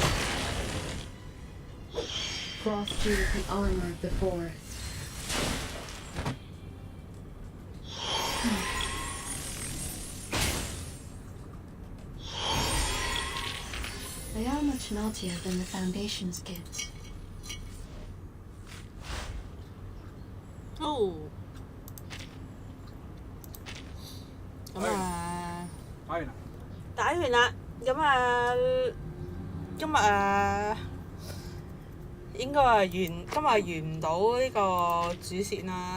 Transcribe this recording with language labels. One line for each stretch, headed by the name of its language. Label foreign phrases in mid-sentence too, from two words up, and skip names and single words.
English: Frost you with the armor of the forest. They are much naughtier than the Foundation's kids. Oh.
Cantonese: 咁啊，打完啦。咁啊，今日應該係今日完唔到呢個主線啦。